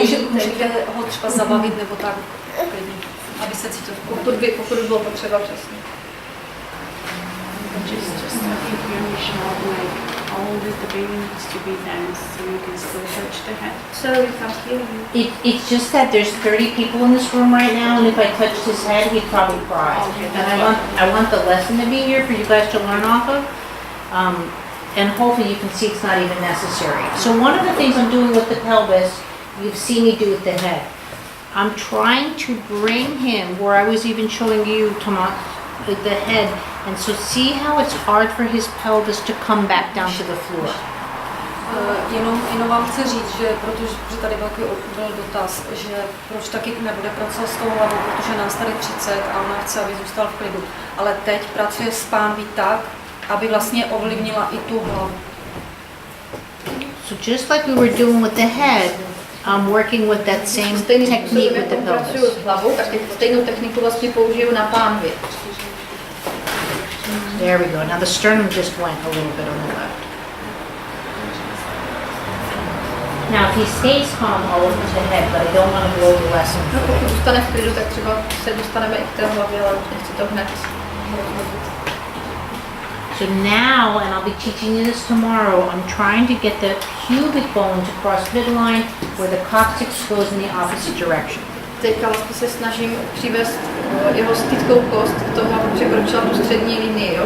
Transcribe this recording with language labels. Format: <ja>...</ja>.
<cs>můžete ho třeba zabavit nebo tak, aby se cítil. Pokud by bylo potřeba, přesně.</cs> <en>Just information of like how old is the baby needs to be then, so you can still touch the head. So we can't hear you. It's just that there's 30 people in this room right now, and if I touched his head, he'd probably cry. Okay, And I want the lesson to be here for you guys to learn off of. And hopefully you can see it's not even necessary. So one of the things I'm doing with the pelvis, you've seen me do with the head. I'm trying to bring him where I was even showing you, Tomas, the head. And so see how it's hard for his pelvis to come back down to the floor.</en> <cs>Jenom vám chci říct, že protože tady velký byl dotaz, že proč taky nebude pracovat s tou hlavou, protože nás tady 30 a ona chce, aby zůstal v klidu. Ale teď pracuje s pánví tak, aby vlastně ovlivnila i tu hlavu.</cs> <en>So just like we were doing with the head, I'm working with that same technique with the</en> <cs>pracuju</cs> <en>pelvis.</en> <cs>s hlavou, tak teď stejnou techniku vlastně použiju na pánvi.</cs> <en>There we go. Now the sternum just went a little bit on the left. Now if he stays calm, I'll look at the head, but I don't want to blow the lesson.</en> <cs>No, pokud zůstane v klidu, tak třeba se dostaneme i k té hlavě, ale nechci to hned.</cs> <en>So now, and I'll be teaching you this tomorrow, I'm trying to get the pubic bone to cross midline where the coccyx goes in the opposite direction.</en> <cs>Teďka vlastně se snažím přivést jeho stytkou kost k tomu, aby překročila tu střední linii. Jo?</cs>